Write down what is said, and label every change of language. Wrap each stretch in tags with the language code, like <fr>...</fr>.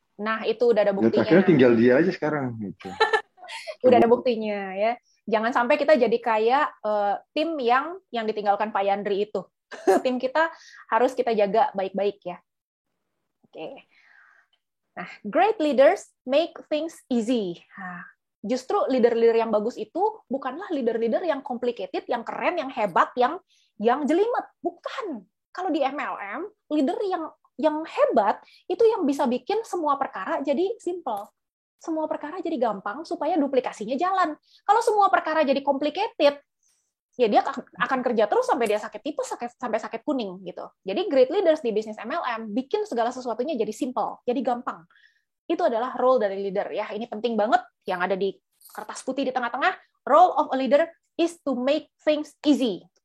<id>Nah itu udah ada buktinya. Akhirnya tinggal dia aja sekarang gitu. Udah ada buktinya ya. Jangan sampai kita jadi kayak tim yang ditinggalkan Pak Yandri itu. Tim kita harus kita jaga baik-baik ya. Oke.</id> <en>Nah, great leaders make things easy.</en> <id>Nah, justru leader-leader yang bagus itu bukanlah leader-leader yang complicated, yang keren, yang hebat, yang jelimet. Bukan. Kalau di MLM, leader yang hebat itu yang bisa bikin semua perkara jadi simple. Semua perkara jadi gampang supaya duplikasinya jalan. Kalau semua perkara jadi complicated, ya dia akan kerja terus sampai dia sakit tipes, sampai sakit kuning gitu. Jadi great leaders di bisnis MLM bikin segala sesuatunya jadi simple, jadi gampang. Itu adalah role dari leader ya. Ini penting banget yang ada di kertas putih di tengah-tengah.</id> <en>Role of a leader is to make things easy.</en>